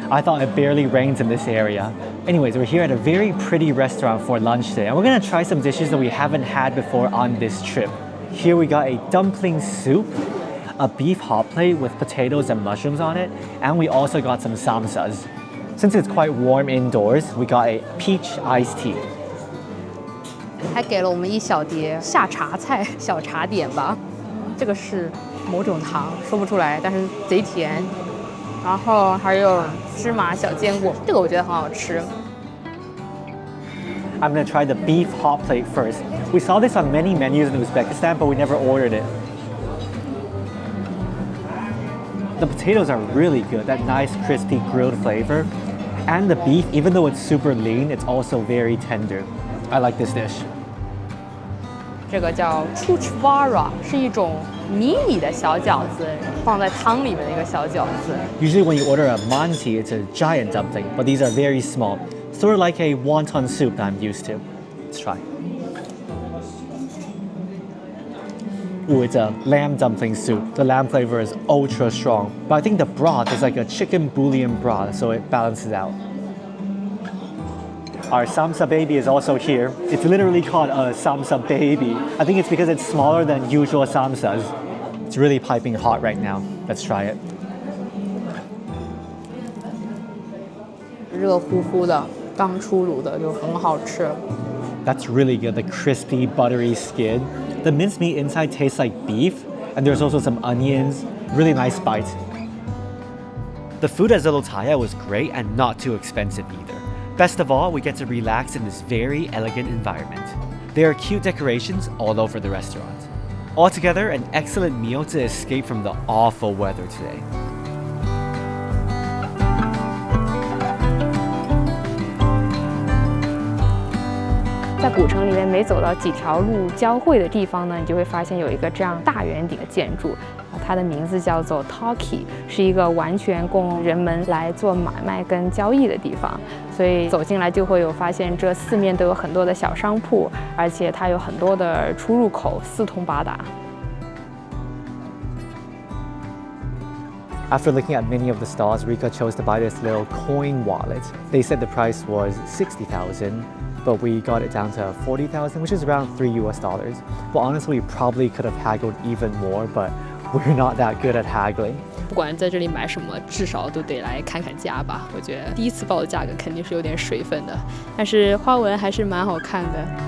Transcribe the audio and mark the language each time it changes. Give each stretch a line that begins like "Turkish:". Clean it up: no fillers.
English: I thought it barely rains in this area. Anyways, we're here at a very pretty restaurant for lunch today, and we're gonna try some dishes that we haven't had before on this trip. Here we got a dumpling soup, a beef hot plate with potatoes and mushrooms on it, and we also got some samsas. Since it's quite warm indoors, we got a peach iced tea.
Chinese: 还给了我们一小碟下茶菜，小茶点吧。这个是某种糖，说不出来，但是贼甜。然后还有芝麻小坚果，这个我觉得很好吃。
English: I'm gonna try the beef hot plate first. We saw this on many menus in Uzbekistan, but we never ordered it. The potatoes are really good, that nice crispy grilled flavor. And the beef, even though it's super lean, it's also very tender. I like this dish.
Chinese: 这个叫 chuchvara， 是一种迷你的小饺子，放在汤里面的一个小饺子。
English: Usually when you order a manti, it's a giant dumpling, but these are very small. Sort of like a wonton soup that I'm used to. Let's try. Ooh, it's a lamb dumpling soup. The lamb flavor is ultra strong, but I think the broth is like a chicken bouillon broth, so it balances out. Our samsa baby is also here. It's literally called a samsa baby. I think it's because it's smaller than usual samsas. It's really piping hot right now. Let's try it.
Chinese: 热乎乎的，刚出炉的就很好吃。
English: That's really good. The crispy, buttery skin. The minced meat inside tastes like beef, and there's also some onions. Really nice bite. The food at Zolotaya was great and not too expensive either. Best of all, we get to relax in this very elegant environment. There are cute decorations all over the restaurant. Altogether, an excellent meal to escape from the awful weather today.
Chinese: 在古城里面，每走到几条路交汇的地方呢，你就会发现有一个这样大圆顶的建筑，它的名字叫做 Talkie， 是一个完全供人们来做买卖跟交易的地方。所以走进来就会有发现，这四面都有很多的小商铺，而且它有很多的出入口，四通八达。
English: After looking at many of the stalls, Rika chose to buy this little coin wallet. They said the price was 60,000, but we got it down to 40,000, which is around $3. But honestly, we probably could have haggled even more, but we're not that good at haggling.
Chinese: 不管在这里买什么，至少都得来看看价吧。我觉得第一次报的价格肯定是有点水分的，但是花纹还是蛮好看的。